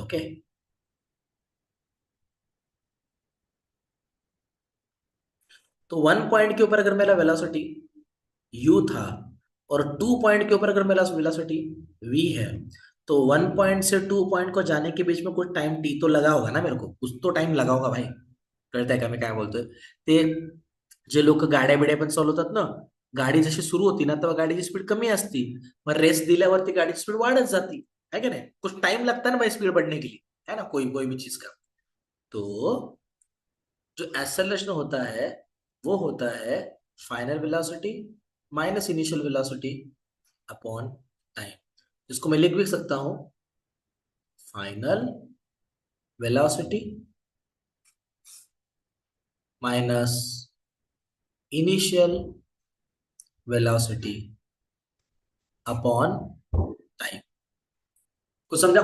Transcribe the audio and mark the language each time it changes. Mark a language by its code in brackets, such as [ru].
[hi] Okay, तो 1 point के ऊपर अगर मेरा वेलोसिटी u था और 2 पॉइंट के ऊपर अगर मेरा वेलोसिटी v है, तो 1 पॉइंट से 2 पॉइंट को जाने के बीच में कुछ टाइम टी तो लगा होगा ना, मेरे को कुछ तो टाइम लगा होगा भाई. [mr] कळतंय का मी काय बोलतोय ते? जे लोक गाड्या बिड्या पण चालवतात ना, गाडी जशी सुरू होती ना तेव्हा गाडीची स्पीड कमी असती, मग रेस दिल्यावरती गाडीची स्पीड वाढत जाती, [hi] है का नहीं? कुछ टाइम लगता है ना भाई स्पीड बढ़ने के लिए, है ना, कोई कोई भी चीज का. तो जो एक्सेलरेशन होता है वो होता है final velocity minus initial velocity upon time. इसको मैं लिख भी सकता हूं, final velocity minus initial velocity upon time. कुछ समझा?